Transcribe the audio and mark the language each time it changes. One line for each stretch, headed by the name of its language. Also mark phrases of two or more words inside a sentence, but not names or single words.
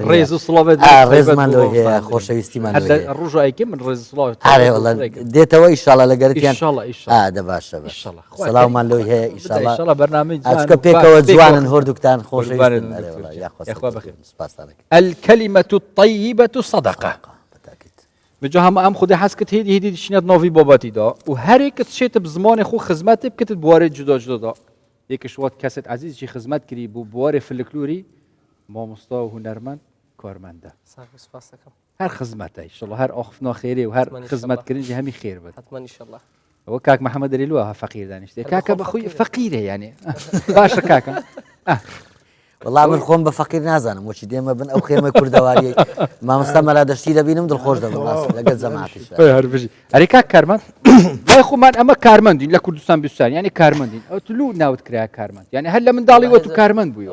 Central Kurdish: ڕێز و سڵاوێت ڕێزمان لەوە هەیە خۆشەویستیمان لەوە هەیە. ڕۆژ ئایکە من ڕێز سڵاو ئارێ وەڵا دێتەوە ئیشاڵە لەگەرتیان ئیشاڵە، ئیشاڵە. دە باشە ئیشاڵە. سەڵاومان لەوەی هەیە ئیشاڵە ئیشاڵە بەرنامەی جوان ئەچکە و پێکەوە پێکەوە جوانن هۆردووکتان قوربانت خۆشەویستن دکتۆر. یاخوا یاخوا بەخێر. سپاسانەکەم
Arabic: الكلمة الطيبة صدقة
Central Kurdish: بەتاکید.
Kurdish: بجا هەمە ئەم خودی حەزکت هێدی هێدی دشینەت ناوی باباتیدا و هەرێکت شێتە بزمانی خۆ خزمەتت بکەتت بوارێ جودا جودادا یەکش وات کەسێت عزیزی خزمەت کردی بوو بوارێ فلکلوری مامۆستا و هونەرمەند کارمەندە
Central Kurdish: صاحب سپاس دەکەم.
Kurdish: هەر خزمەتە ئیشەڵڵا هەر ئاخفنا خێرێ و هەر
Arabic: حتماً إن شاء
Kurdish: خزمەتکردنی هەمی خێر بێت
Arabic: حتما إن شاء الله.
Central Kurdish: ئەوە کاک محەممەد دەریلووە فەقیر دانیشتێ کاکە بەخۆی فەقیرە یانێ باشە کاکە وەڵام من خۆم بە فەقیر نازانم وەچی دێمە بن ئەو خێمە کوردەواریە مامۆستا مەلا دەشتی دەبینم دڵخۆش دەبم ڕاست لەگەڵ جەماعەتیش هەربژی ئەری کاک کارمەند لای خۆمان ئەمە کارمەندین لە کوردستان بیستان یعنی کارمەندین ئەو تلو ناوت کرا کارمەند یعنی هەر لە منداڵی وە تو کارمەند بووی